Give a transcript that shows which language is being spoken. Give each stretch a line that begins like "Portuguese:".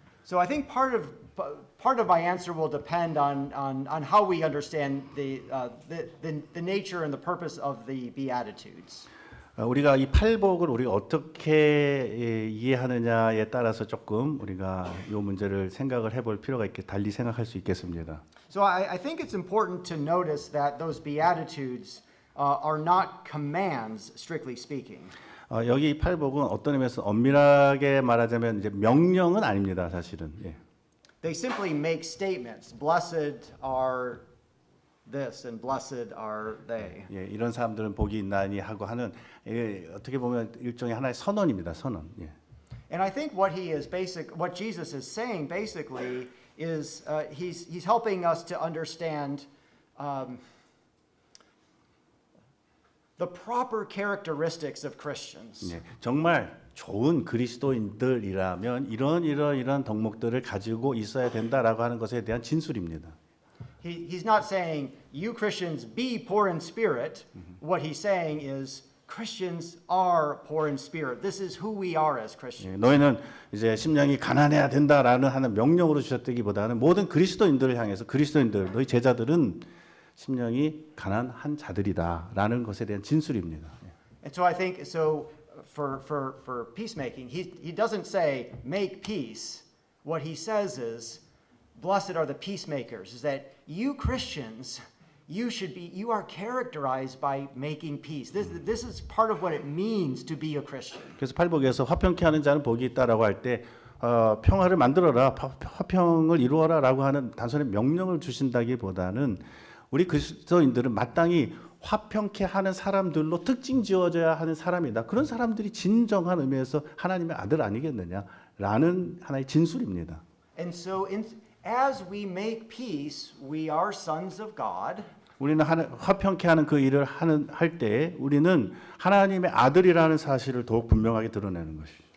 English: So I think part of my answer will depend on how we understand the nature and the purpose of the Beatitudes.
Korean: 우리가 이 팔복을 우리가 어떻게 이해하느냐에 따라서 조금 우리가 이 문제를 생각을 해볼 필요가 있게 달리 생각할 수 있겠습니다.
English: So I think it's important to notice that those Beatitudes are not commands, strictly speaking.
Korean: 여기 이 팔복은 어떤 의미에서 엄밀하게 말하자면 이제 명령은 아닙니다, 사실은. 예.
English: They simply make statements. Blessed are this and blessed are they.
Korean: 예, 이런 사람들은 복이 있나니 하고 하는 어떻게 보면 일종의 하나의 선언입니다, 선언. 예.
English: And I think what Jesus is saying basically is he's helping us to understand the proper characteristics of Christians.
Korean: 예, 정말 좋은 그리스도인들이라면 이런 덕목들을 가지고 있어야 된다라고 하는 것에 대한 진술입니다.
English: He's not saying you Christians be poor in spirit. What he's saying is Christians are poor in spirit. This is who we are as Christians.
Korean: 예, 너희는 이제 심령이 가난해야 된다라는 하는 명령으로 주셨다기보다는 모든 그리스도인들을 향해서 그리스도인들 너희 제자들은 심령이 가난한 자들이다라는 것에 대한 진술입니다.
English: And so I think for peacemaking, he doesn't say make peace. What he says is blessed are the peacemakers. Is that you Christians, you are characterized by making peace. This is part of what it means to be a Christian.
Korean: 그래서 팔복에서 화평케 하는 자는 복이 있다라고 할 때 평화를 만들어라, 화평을 이루어라라고 하는 단순히 명령을 주신다기보다는 우리 그리스도인들은 마땅히 화평케 하는 사람들로 특징 지어져야 하는 사람이다. 그런 사람들이 진정한 의미에서 하나님의 아들 아니겠느냐라는 하나의 진술입니다.
English: And so as we make peace, we are sons of God.
Korean: 우리는 화평케 하는 그 일을 할 때 우리는 하나님의 아들이라는 사실을 더욱 분명하게 드러내는 것이죠.